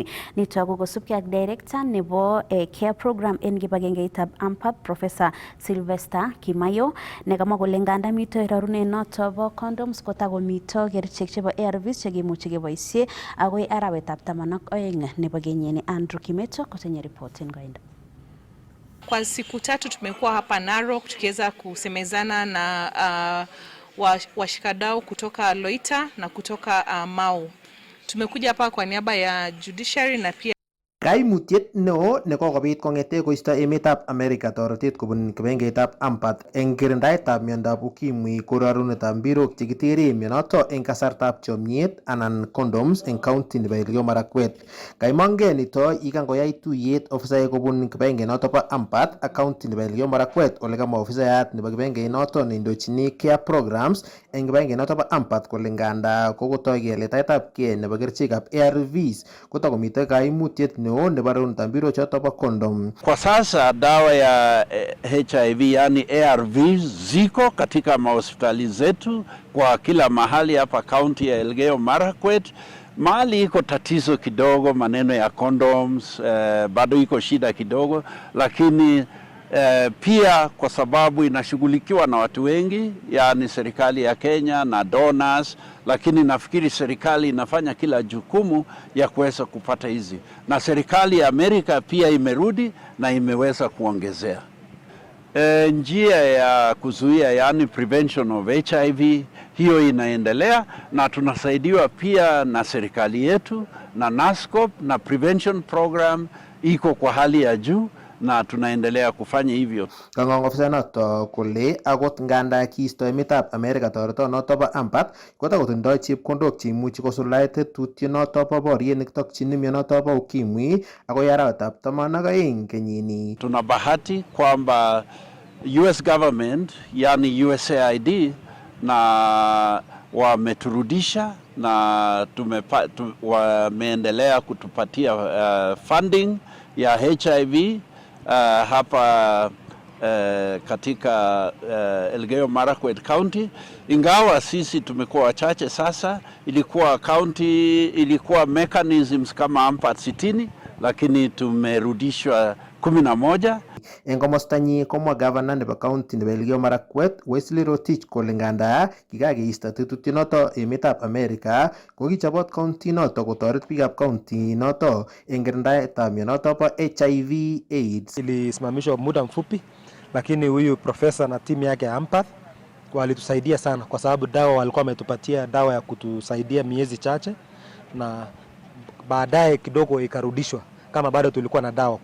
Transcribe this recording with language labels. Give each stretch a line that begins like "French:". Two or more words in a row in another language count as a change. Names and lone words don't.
Kalenjin: Nito ko kosubkei ak director nebo
English: care program
Kalenjin: en kibagengeitab ampat Professor Sylvester Kimayo nekamwa kole nganda mito rorunet noto bo condoms kotakomito kerichek chebo ARVs chekimuchi keboisie agoi arawetab 12 nebo kenyini. Andrew Kimeto kotenye report en goindo.
Swahili: Kwa siku 3 tumekuwa hapa Narok tukiweza kusemezana na washikadau kutoka Loita na kutoka Mau. Tumekuja hapa kwa niaba ya judiciary na pia
Kalenjin: Kaimutiet neo nekokobit kong'ete koisto emetab America toretet kobun kibagengeitab ampat eng kirindaetab miondab ukimwi ko rorunetab mbirok chekitere mionoto eng kasartab chomyet anan condoms eng county nebo Elgeyo Marakwet. Kaimongei nito yikangoyai tuyet ofisaek kobun kibagengenoto bo ampat ak county nebo Elgeyo Marakwet ole kamwa ofisayat nebo kibagengenoto neindochini
English: care programs
Kalenjin: eng kibagengenoto bo ampat kole nganda kokotoi keletaetab kei nebo kerichekab ARVs kotakomite kaimutiet neo nebo rorunetab mbirok choto bo condom.
Swahili: Kwa sasa dawa ya HIV yani ARVs ziko katika mahospitali zetu kwa kila mahali hapa kaunti ya Elgeyo Marakwet. Mahali iko tatizo kidogo maneno ya condoms, bado iko shida kidogo, lakini pia kwa sababu inashughulikiwa na watu wengi, yani serikali ya Kenya na donors, lakini nafikiri serikali inafanya kila jukumu ya kuweza kupata hizi. Na serikali ya Amerika pia imerudi na imeweza kuongezea. Njia ya kuzuia yani
English: prevention of HIV
Swahili: hiyo inaendelea na tunasaidiwa pia na serikali yetu na NASCOP na
English: prevention program
Swahili: iko kwa hali ya juu na tunaendelea kufanya hivyo.
Kalenjin: Kang'ong ofisa noto kole akot nganda kiisto emetab America toreto noto bo ampat kotakotindoi chepkondok cheimuchi kosuldae tetutiet noto bo boriet nekitokchini mionoto bo ukimwi akoi arawetab 12 kenyini.
Swahili: Tuna bahati kwamba
English: US government
Swahili: yani USAID na wameturudisha na wameendelea kutupatia funding ya HIV hapa katika Elgeyo Marakwet County. Ingawa sisi tumekuwa wachache sasa, ilikuwa mechanisms kama ampat 60 lakini tumerudishwa 11.
Kalenjin: En komostanyi komwa governor nebo county nebo Elgeyo Marakwet Wesley Rotich kole nganda kikakeisto tetutiet noto emetab America ko kichobot county noto kotoret biikab county noto eng kirindaetab mionoto bo HIV AIDS.
Swahili: Ilisimamishwa muda mfupi, lakini huyu profesa na timu yake Ampath walitusaidia sana kwa sababu dawa walikuwa wametupatia dawa ya kutusaidia miezi chache na baadaye kidogo ikarudishwa kama bado tulikuwa na dawa.